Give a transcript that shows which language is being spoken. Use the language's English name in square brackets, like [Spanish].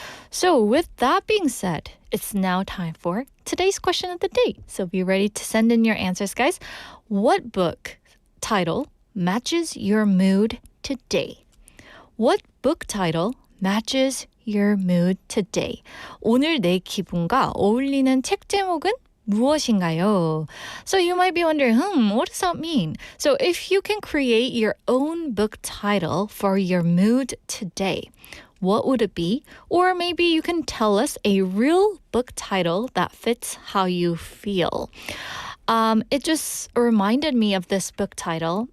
[English] So with that being said, it's now time for today's question of the day. So be ready to send in your answers, guys. What book title matches your mood today? What book title matches your mood today? [Korean] 오늘 내 기분과 어울리는 책 제목은 무엇인가요? [English] So you might be wondering, what does that mean? So if you can create your own book title for your mood today, what would it be? Or maybe you can tell us a real book title that fits how you feel. It just reminded me of this book title.